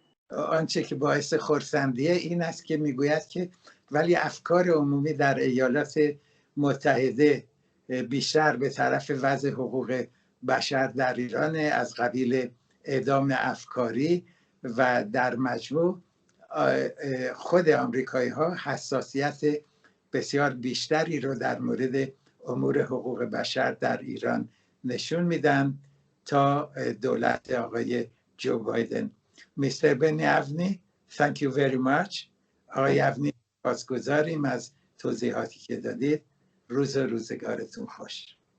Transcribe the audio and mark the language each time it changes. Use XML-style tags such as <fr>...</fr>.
<fa>آنچه که باعث خرسندیه این است که میگوید که ولی افکار عمومی در ایالات متحده بیشتر به طرف وضع حقوق بشر در ایران از قبیل اعدام افکاری و در مجموع خود آمریکایی ها حساسیت بسیار بیشتری رو در مورد امور حقوق بشر در ایران نشون میدن تا دولت آقای جو بایدن.</fa> <en>Mr. Benny Avni, thank you very much.</en> <fa>آقای افنی سپاسگزاریم از توضیحاتی که دادید. روز و روزگارتون خوش.</fa>